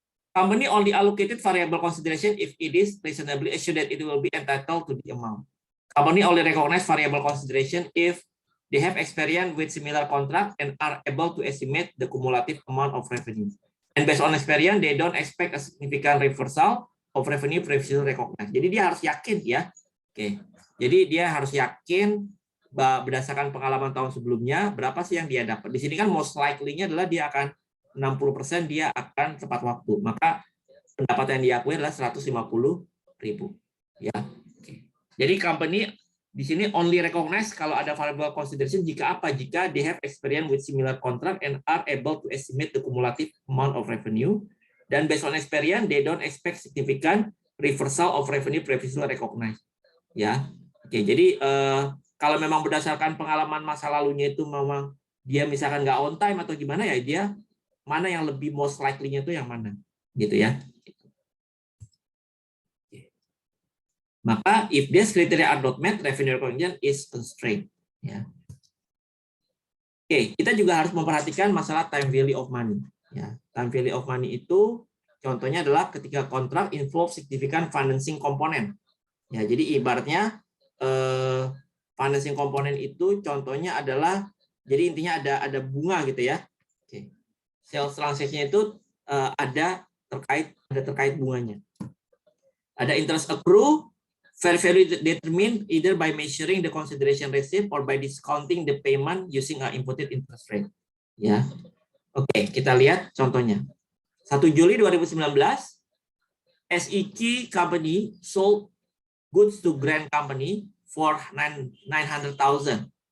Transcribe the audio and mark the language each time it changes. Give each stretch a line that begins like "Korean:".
English: Company only allocated variable consideration if it is reasonably assured that it will be entitled to the amount. Company only recognize variable consideration if they have experience with similar contract and are able to estimate the cumulative amount of revenue. And based on experience, they don't expect a significant reversal of revenue previously recognized.
Indonesian: Jadi dia harus yakin ya. Oke. Jadi dia harus yakin berdasarkan pengalaman tahun sebelumnya berapa sih yang dia dapat. Di sini kan most likely- nya adalah dia akan 60% dia akan tepat waktu. Maka pendapatan yang diakui adalah 150.000 ya. Oke. Jadi company di sini
English: only recognize
Indonesian: kalau ada variable consideration jika apa? Jika
English: they have experience with similar contract and are able to estimate the cumulative amount of revenue.
Indonesian: Dan
English: based on experience, they don't expect significant reversal of revenue previously recognized.
Indonesian: Ya. Oke, jadi kalau memang berdasarkan pengalaman masa lalunya itu memang dia misalkan nggak on time atau gimana ya, dia mana yang lebih most likely-nya itu yang mana gitu ya. Maka
English: if this criteria are not met, revenue recognition is constrained ya.
Indonesian: Oke, kita juga harus memperhatikan masalah time value of money ya.
English: Time value of money
Indonesian: itu contohnya adalah ketika kontrak
English: involve significant financing component.
Indonesian: Ya, jadi ibaratnya financing component itu contohnya adalah jadi intinya ada bunga gitu ya. Oke.
English: Sales transaction
Indonesian: itu ada terkait bunganya.
English: Ada interest accrue, fair value determined either by measuring the consideration received or by discounting the payment using an imputed interest rate.
Indonesian: Ya, oke, kita lihat contohnya.
English: 1 Juli 2019, SEK Company sold goods to Grant Company for 900,000.